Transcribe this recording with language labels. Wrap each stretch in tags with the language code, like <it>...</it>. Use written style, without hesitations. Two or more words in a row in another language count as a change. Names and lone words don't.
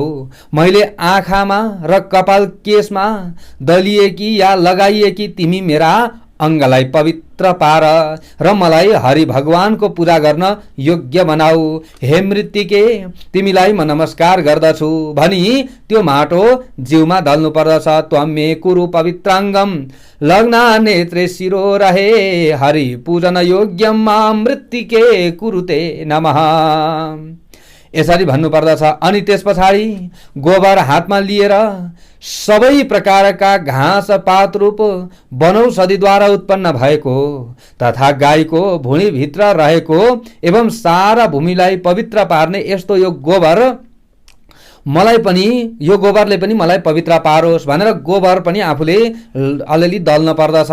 <ne>मैले आँखामा र कपाल केशमा दलिएकी या लगाइएकी तिमी मेरा अङ्गलाई पवित्र पार र मलाई हरि भगवानको पूजा गर्न योग्य बनाऊ। हे मृत्तिके, तिमीलाई म नमस्कार गर्दछु भनी त्यो माटो जिउमा दल्नु पर्दछ।</ne> <sa>त्वं मे कुरु पवित्राङ्गम लग्ना नेत्रे शिरो रहे, हरि पूजन योग्यम मां मृत्तिके कुरुते नमः।</sa> <ne>यसरी भन्नुपर्दछ। अनि त्यस पछाडि गोबर हातमा लिएर सबै प्रकारका घाँस पात रूप वनौषधिद्वारा उत्पन्न भएको तथा गाईको भुँडीभित्र रहेको एवं सारा भूमिलाई पवित्र पार्ने यस्तो यो गोबर मलाई पनि, यो गोबरले पनि मलाई पवित्र पारोस् भनेर गोबर पनि आफूले अलिअलि दल्न पर्दछ।</ne>